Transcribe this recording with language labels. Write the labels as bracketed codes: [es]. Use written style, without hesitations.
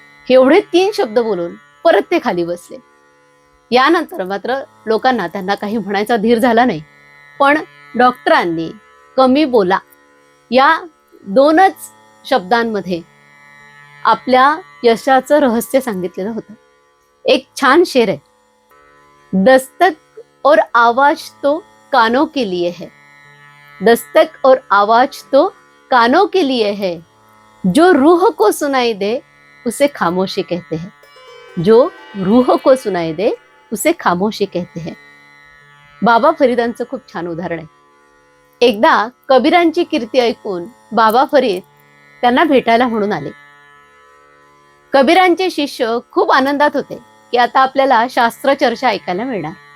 [mr] एवढे 3 शब्द बोलून परत ते खाली बसले. यानंतर मात्र लोकांना त्यांना काही म्हणायचा धीर झाला नाही. पण डॉक्टरांनी कमी बोला या 2च शब्दांमध्ये आपल्या यशाचं रहस्य सांगितलेलं होतं. एक छान शेर आहे, [hi] दस्तक और आवाज तो कानों के लिए है, दस्तक और आवाज तो कानों के लिए है, जो रूह को सुनाई दे उसे खामोशी कहते हैं, जो रूह को सुनाई दे उसे खामोशी कहते हैं. [mr] बाबा फरीदांचं खूप छान उदाहरण आहे. एकदा कबीरांची कीर्ती ऐकून बाबा फरीद त्यांना भेटायला म्हणून आले. कबीरांचे शिष्य खूप आनंदात होते की आता आपल्याला शास्त्र चर्चा ऐकायला मिळणार.